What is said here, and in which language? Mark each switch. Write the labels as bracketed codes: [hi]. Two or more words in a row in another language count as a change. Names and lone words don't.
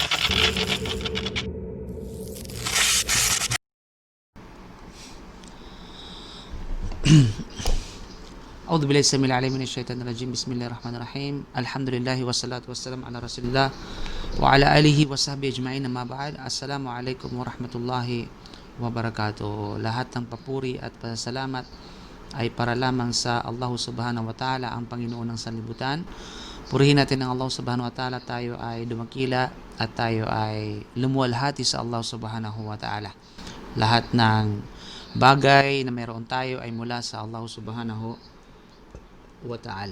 [ar] أعوذ بالله السميع العليم من الشيطان الرجيم. بسم الله الرحمن الرحيم. الحمد لله والصلاة والسلام على رسول الله وعلى آله وصحبه أجمعين. أما بعد. السلام عليكم ورحمة الله وبركاته. [tl] Lahat ng papuri at pasalamat ay para lamang sa Allah [ar] سبحانه وتعالى, [tl] ang Panginoon ng sanlibutan. Purihin natin ang Allah [ar] سبحانه وتعالى. [tl] Tayo ay dumakila at tayo ay lumuwalhati sa Allah [ar] سبحانه وتعالى. [tl] Lahat ng bagay na meron tayo ay mula sa Allah [ar] سبحانه وتعالى.